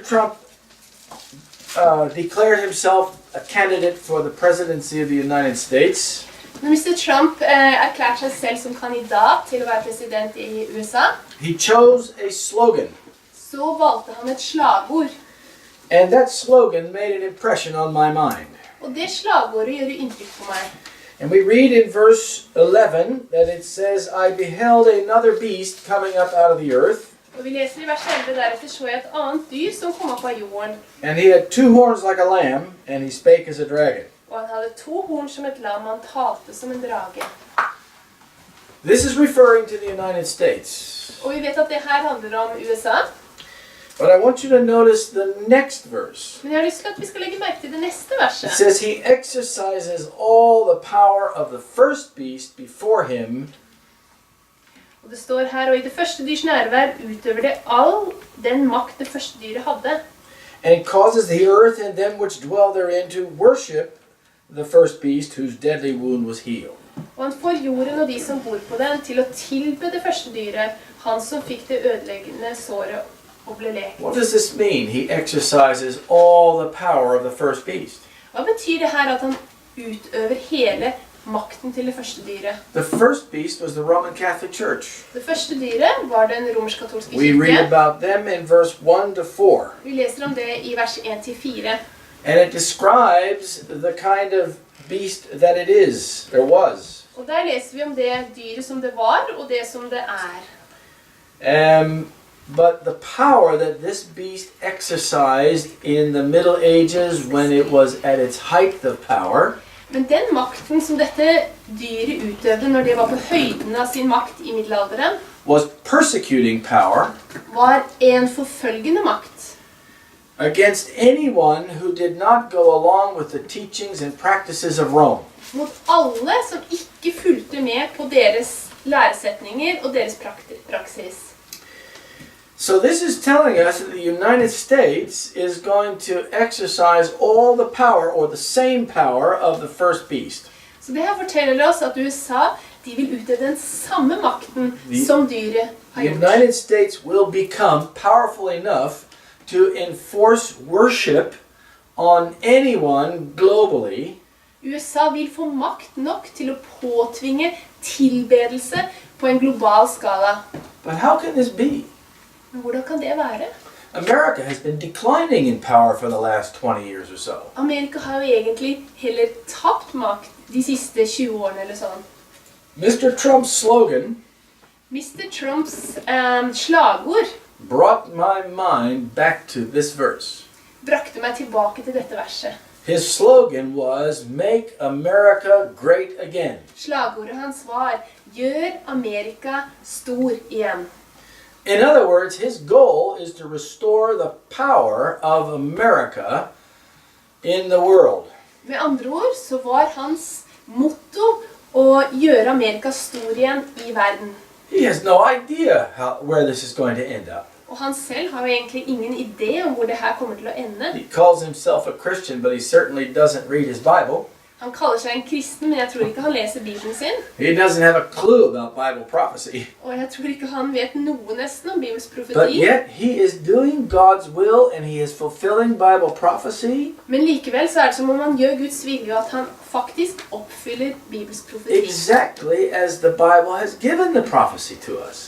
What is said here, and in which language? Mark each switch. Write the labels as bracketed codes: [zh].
[en] Trump declared himself a candidate for the presidency of the United States, [no] Når Mr. Trump erklærte seg selv som kandidat til å være president i USA, [en] he chose a slogan. [no] så valgte han et slagord. [en] And that slogan made an impression on my mind. [no] Og det slagordet gjør inntrykk på meg. [en] And we read in verse 11 that it says, I beheld another beast coming up out of the earth. [no] Og vi leser i vers 11, deretter så jeg et annet dyr som kom opp av jorden. [en] And he had two horns like a lamb, and he spake as a dragon. [no] Og han hadde to horn som et lam, han talte som en drage. [en] This is referring to the United States. [no] Og vi vet at det her handler om USA. [en] But I want you to notice the next verse. [no] Men jeg har lyst til at vi skal legge merke til det neste verset. [en] It says, he exercises all the power of the first beast before him. [no] Og det står her, og i det første dyrs nærvær utøver det all den makt det første dyret hadde. [en] And causes the earth and them which dwell therein to worship the first beast whose deadly wound was healed. [no] Og han får jorden og de som bor på den til å tilbe det første dyret, han som fikk det ødeleggende såret og ble lekt. [en] What does this mean? He exercises all the power of the first beast. [no] Hva betyr det her at han utøver hele makten til det første dyret? [en] The first beast was the Roman Catholic Church. [no] Det første dyret var den romersk-katolske [en] We read [no] kirke. [en] about them in verse 1 to 4. [no] Vi leser om det i vers 1-4. [en] And it describes the kind of beast that it is, there was. [no] Og der leser vi om det dyret som det var, og det som det er. [en] But the power that this beast exercised in the Middle Ages when it was at its height of power, [no] Men den makten som dette dyret utøvde når det var på høyden av sin makt i middelalderen, [en] was persecuting power [no] var en forfølgende makt. [en] against anyone who did not go along with the teachings and practices of Rome. [no] Mot alle som ikke fulgte med på deres læresetninger og deres praksis. [en] So this is telling us that the United States is going to exercise all the power or the same power of the first beast. [no] Så det her forteller oss at USA de vil utøve den samme makten som dyret har [en] The [no] gjort. [en] United States will become powerful enough to enforce worship on anyone globally [no] USA vil få makt nok til å påtvinge tilbedelse på en global skala. [en] But how can this be? [no] Men hvordan kan det være? [en] America has been declining in power for the last 20 years or so. [no] Amerika har jo egentlig heller tapt makt de siste 20 årene eller sånn. [en] Mr. Trump's slogan [no] Mr. Trumps slagord [en] brought my mind back to this verse. [no] brakte meg tilbake til dette verset. [en] His slogan was, "Make America great again." [no] Slagordet hans var, gjør Amerika stor igjen. [en] In other words, his goal is to restore the power of America in the world. [no] Med andre ord så var hans motto å gjøre Amerika stor igjen i verden. [en] He has no idea where this is going to end up. [no] Og han selv har jo egentlig ingen idé om hvor det her kommer til å ende. [en] He calls himself a Christian, but he certainly doesn't read his Bible. [no] Han kaller seg en kristen, men jeg tror ikke han leser Bibelen sin. [en] He doesn't have a clue about Bible prophecy. [no] Og jeg tror ikke han vet noe nesten om Bibels [en] But [no] profeti. [en] yet he is doing God's will and he is fulfilling Bible prophecy [no] Men likevel så er det som om han gjør Guds vilje, og at han faktisk oppfyller Bibels profeti. [en] exactly as the Bible has given the prophecy to us.